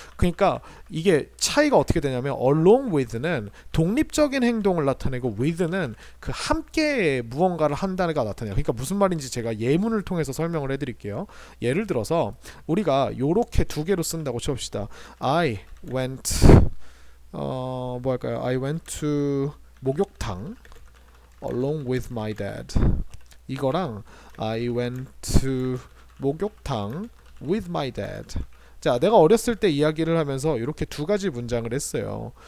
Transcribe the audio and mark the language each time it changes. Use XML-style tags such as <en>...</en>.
<ko>그러니까 이게 차이가 어떻게 되냐면 along with는 독립적인 행동을 나타내고 with는 그 함께 무언가를 한다는 가 나타내요. 그러니까 무슨 말인지 제가 예문을 통해서 설명을 해드릴게요. 예를 들어서 우리가 요렇게 두 개로 쓴다고 칩시다.</ko> <en>I went</en> <ko>뭐 할까요?</ko> <en>I went to 목욕탕 along with my dad.</en> <ko>이거랑</ko> <en>I went to 목욕탕 with my dad.</en> <ko>자, 내가 어렸을 때 이야기를 하면서 이렇게 두 가지 문장을 했어요.</ko>